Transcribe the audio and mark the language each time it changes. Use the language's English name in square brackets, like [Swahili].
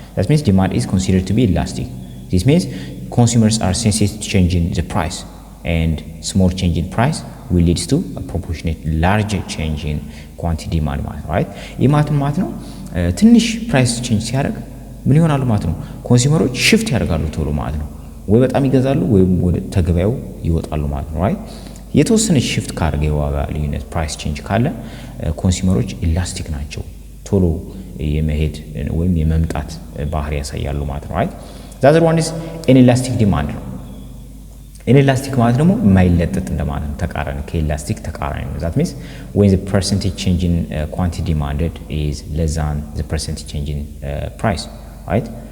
[English] That means demand is considered to be elastic. This means consumers are sensitive to changing the price, and small change in price will lead to a proportionate larger change in quantity demand [Amharic] ማለት ነው, [English] right? [Amharic] ይህ ማለት ነው ትንሽ ፕራይስ ቼንጅ ሲያደርግ ምን ይሆናሉ ማለት ነው? ኮንሱመሮች ሽፍት ያደርጋሉ ቶሎ ማለት ነው። ወይ በጣም ይገዛሉ ወይም ወደ ተገበያው ይወጣሉ ማለት ነው, right? የተወሰነ ሽፍት ካደረገ የዋጋ ልዩነት ፕራይስ ቼንጅ ካለ ኮንሱመሮች ኢላስቲክ ናቸው፣ ቶሎ የመሄድ ወይም የመምጣት ባህሪ ያሳያሉ ማለት ነው, right? [English] The other one is inelastic demand ነው። [Amharic] inelastic ማለት ደግሞ የማይለጠጥ እንደማለት ነው፣ ተቃራኒ ከኢላስቲክ ተቃራኒ ነው። [English] that means when the percentage change in quantity demanded is less than the percentage change in price, right?